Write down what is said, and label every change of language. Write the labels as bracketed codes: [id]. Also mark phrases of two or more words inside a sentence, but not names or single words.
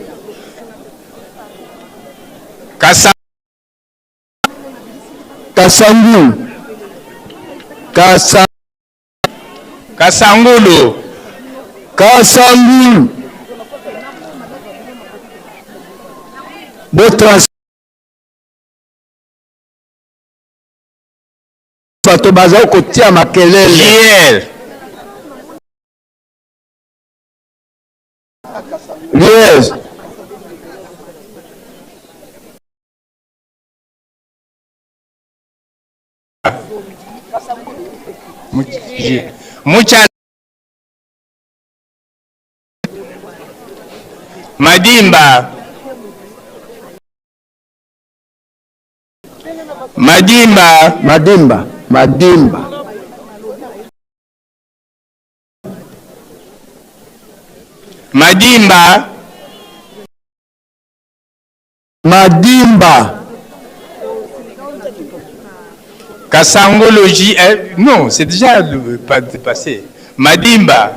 [ln] Kasangu. Kasangulo. Kasangu. Botrans. Bato baza kotia makelele. Riel. Yes. Mucha Madimba. Madimba. Madimba. Madimba. Madimba. Madimba. Kasangologie. [fr] Non, c'est déjà le passé. [ln] Madimba.